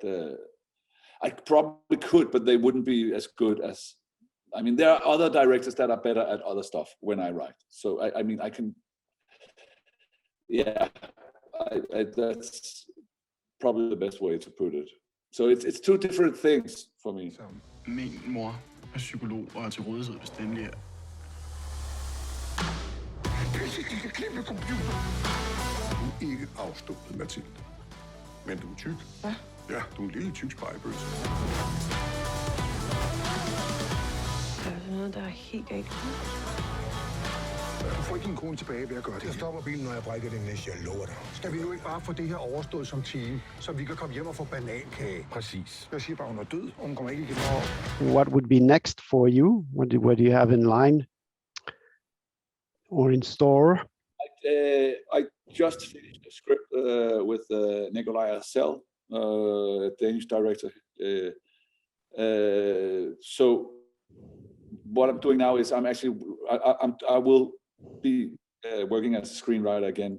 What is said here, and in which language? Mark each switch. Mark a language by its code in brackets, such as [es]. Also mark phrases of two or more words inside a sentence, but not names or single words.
[en] I probably could, but they wouldn't be as good as. I mean, there are other directors that are better at other stuff when I write. So I mean, I can. Yeah, that's probably the best way to put it. So it's two different things for me. [da] Min mor er psykolog og er til rådighed, hvis det endelig er. Glem computer. Du er ikke afstumpet, Mathilde. Men du er tyk. Hvad? Ja, du er en lille tyk spejepølse. Der er noget, der er helt galt. Du får ikke din kone tilbage ved at gøre det. Jeg stopper bilen, når jeg brækker det næste, jeg lover dig. Skal vi nu ikke bare få det her overstået som team, så vi kan komme hjem og få banankage? Præcis. Jeg siger bare, hun er død, og hun kommer ikke igen. [en] What would be next for you? What do you have in line or in store? I just finished a script with Nikolaj Arcel, Danish director. So what I'm doing now is I will be working as a screenwriter again.